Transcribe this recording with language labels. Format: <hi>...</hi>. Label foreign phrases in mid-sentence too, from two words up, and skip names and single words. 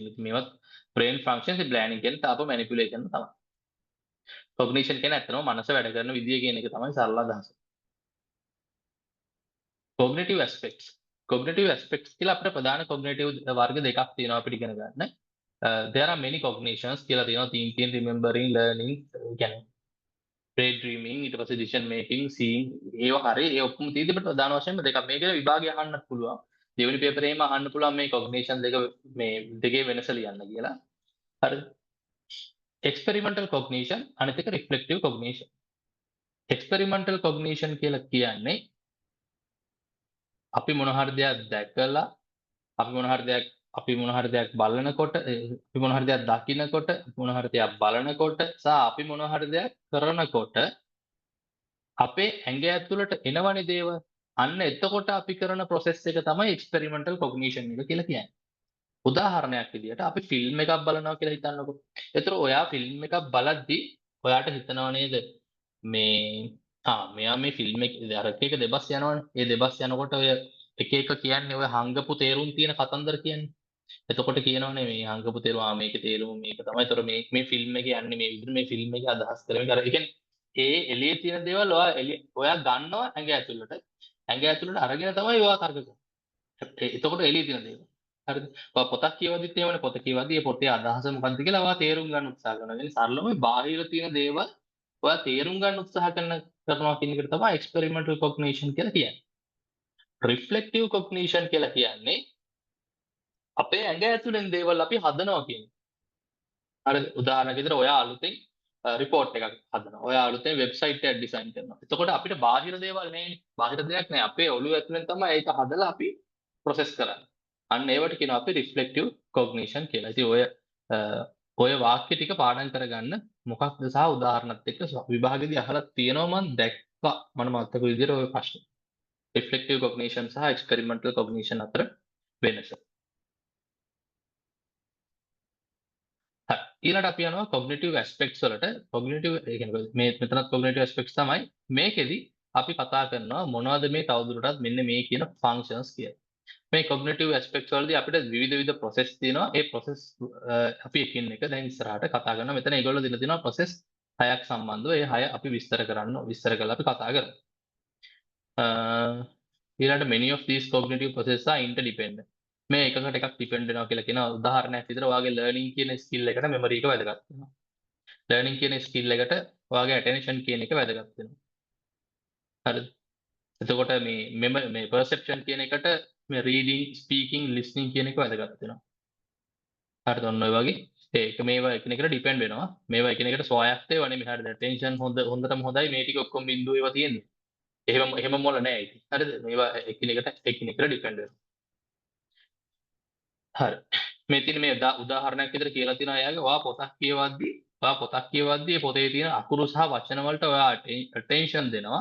<si>ඉතින් මේවත්</si> <en>brain functions planning</en> <si>කියන්නේ තාප මැනිපියුලේෂන් තමයි. කොග්නිෂන් කියන්නේ ඇත්තටම මනස වැඩ කරන විදිය කියන එක තමයි සරල අදහස.</si> <en>cognitive aspects. cognitive aspects</en> <si>කියලා අපිට ප්‍රධාන කොග්නිටිව් වර්ග දෙකක් තියෙනවා අපිට ඉගෙන ගන්න.</si> <en>there are many cognitions</en> <si>කියලා තියෙනවා</si> <en>thinking, remembering, learning</en> <si>කියන්නේ daydreaming ඊට පස්සේ</si> <en>decision making, seeing</en> <si>ඒවා හරිය ඒ ඔක්කොම තියෙද්දි අපිට ප්‍රධාන වශයෙන්ම දෙකක්. මේකේ විභාගය අහන්නත් පුළුවන්. දෙවෙනි පේපරේම අහන්න පුළුවන් මේ කොග්නිෂන් දෙක මේ දෙකේ වෙනස ලියන්න කියලා. හරිද?</si> <en>experimental cognition</en> <si>අනිත් එක</si> <en>reflective cognition. experimental cognition</en> <si>කියලා කියන්නේ අපි මොන හරි දෙයක් දැකලා අපි මොන හරි දෙයක් බලනකොට අපි මොන හරි දෙයක් දකිනකොට මොන හරි දෙයක් බලනකොට සහ අපි මොන හරි දෙයක් කරනකොට අපේ ඇඟ ඇතුළට එනවනේ දේවල් අන්න එතකොට අපි කරන process එක තමයි experimental cognition එක කියලා කියන්නේ. උදාහරණයක් විදිහට අපි ෆිල්ම් එකක් බලනවා කියලා හිතන්නකෝ. ඒතර ඔයා ෆිල්ම් එකක් බලද්දී ඔයාට හිතනව නේද මෙයා මේ ෆිල්ම් එක අර එක දෙබස් යනවනේ. ඒ දෙබස් යනකොට ඔය එක එක කියන්නේ ඔය හංගපු තේරුම් තියෙන කතන්දර කියන්නේ. එතකොට කියනවනේ මේ හංගපු තේරුම මේකේ තේරුම මේක තමයි. ඒතර මේ ෆිල්ම් එකේ යන්නේ මේ විදිහට මේ ෆිල්ම් එකේ අදහස් කරමින් අර ඒ කියන්නේ ඒ එළියේ තියෙන දේවල් ඔයා ගන්නවා ඇඟ ඇතුළට. ඇඟ ඇතුළට අරගෙන තමයි ඔයා තර්ක කරන්නේ. එතකොට එළියේ තියෙන දේවල්. හරිද? ඔයා පොතක් කියවද්දිත් එහෙමනේ පොත කියවද්දී ඒ පොතේ අදහස මොකක්ද කියලා ඔයා තේරුම් ගන්න උත්සාහ කරනවා. ඒ කියන්නේ සරලව බාහිර තියෙන දේවල් ඔයා තේරුම් ගන්න උත්සාහ කරනවා කියන එකට තමයි</si> <en>experimental cognition</en> <si>කියලා කියන්නේ.</si> <en>reflective cognition</en> <si>කියලා කියන්නේ අපේ ඇඟ ඇතුලෙන් දේවල් අපි හදනවා කියන්නේ. හරිද? උදාහරණයක් විදිහට ඔයා අලුතෙන් report එකක් හදනවා. ඔයා අලුතෙන් website එකක් design කරනවා. එතකොට අපිට බාහිර දේවල් නෙවෙයි. බාහිර දෙයක් නෑ. අපේ ඔළුව ඇතුලෙන් තමයි ඒක හදලා අපි process කරන්නේ. අන්න ඒවට කියනවා අපි</si> <en>reflective cognition</en> <si>කියලා. ඉතින් ඔය වාක්‍ය ටික පාඩම් කරගන්න මොකක්ද සහ උදාහරණත් එක්ක විභාගෙදී අහලා තියෙනවා මම දැක්කා මම මතක විදිහට ඔය ප්‍රශ්න.</si> <en>reflective cognition සහ experimental cognition</en> <si>අතර වෙනස. හරි. ඊළඟට අපි යනවා</si> <en>cognitive aspects</en> <si>වලට. cognitive ඒ කියන්නේ මේ මෙතනත්</si> <en>cognitive aspects</en> <si>තමයි. මේකෙදි අපි කතා කරනවා මොනවද මේ තවදුරටත් මෙන්න මේ කියන functions කියලා. මේ</si> <en>cognitive aspects</en> <si>වලදී අපිට විවිධ process තියෙනවා. ඒ process අපි එකින් එක දැන් ඉස්සරහට කතා කරනවා. මෙතන ඒගොල්ලෝ දීලා තියෙනවා process 6ක් සම්බන්ධව. ඒ 6 අපි විස්තර කරලා අපි කතා කරමු.</si> <en>ඊළඟට many of these cognitive processes are interdependent.</en> <si>මේ එකකට එකක් ඩිපෙන්ඩ් වෙනවා කියලා කියන උදාහරණයක් විදිහට ඔයාගේ ලර්නින් කියන ස්කිල් එකට මෙමරි එක වැදගත් වෙනවා. ලර්නින් කියන ස්කිල් එකට ඔයාගේ ඇටෙන්ෂන් කියන එක වැදගත් වෙනවා. හරිද? එතකොට මේ perception කියන එකට මේ</si> <en>reading, speaking, listening</en> <si>කියන එක වැදගත් වෙනවා. හරිද? ඔන්න ඔය වගේ ඒක මේවා එකිනෙකට ඩිපෙන්ඩ් වෙනවා. මේවා එකිනෙකට ස්වායක්ත ඒවා නෙමෙයි. හරිද? attention හොඳටම හොඳයි මේ ටික ඔක්කොම බිඳුව ඒවා තියෙන්නේ. එහෙම මොළ නෑ ඉතින්. හරිද? මේවා එකිනෙකට ඩිපෙන්ඩ් වෙනවා. හරි. මේ තියෙන මේ උදාහරණයක් විදිහට කියලා තියෙනවා එයාගේ ඔයා පොතක් කියවද්දී පොතේ තියෙන අකුරු සහ වචන වලට ඔයා attention දෙනවා.</si>